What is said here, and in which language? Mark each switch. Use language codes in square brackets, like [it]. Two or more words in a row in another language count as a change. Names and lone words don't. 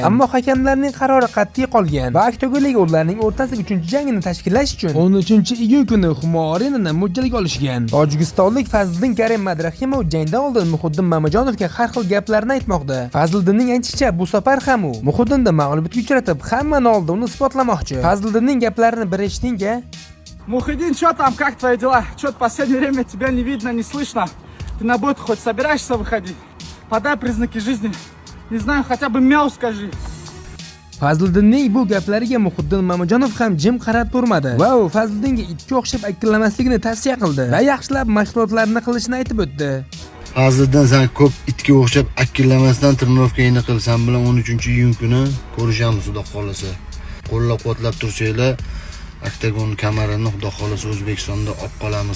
[uz] Ammo hakamlarning qarori qat'iy qolgan va Oktagon liga ularning o'rtasida 3-jangini tashkillash uchun 13-iyun kuni Humo Arenani mo'ljalga olishgan. Tojikistonlik Fazliddin Karim Madrahimov jangdan oldin Muhiddin Mamajonovga har xil gaplarni aytmoqda. Fazliddinning aytishicha, bu safar ham u Muhiddinni mag'lubiyatga uchratib, hammani oldida uni isbotlamoqchi. Fazliddinning gaplarini bir eshiting-a. [ru] Muhiddin, что там, как твои дела? Что-то в последнее время тебя не видно, не слышно. Ты на бой хоть собираешься выходить? Подай признаки жизни. Не знаю, хотя бы мяу скажи. [uz] Fazliddinning bu gaplariga Muhiddin Mamajonov ham jim qarab turmadi va u Fazliddinga itga o'xshab akillamasligini tavsiya qildi va yaxshilab mashg'ulotlarni qilishni aytib o'tdi. Fazliddin, sen ko'p itga o'xshab akillamasdan trenirovkangni qil. Sen bilan 13-iyun kuni ko'rishamiz, xudo xolasa. Qo'llab-quvvatlab tursanglar, Oktagon kamarini xudo xolasa O'zbekistonda olib qolamiz.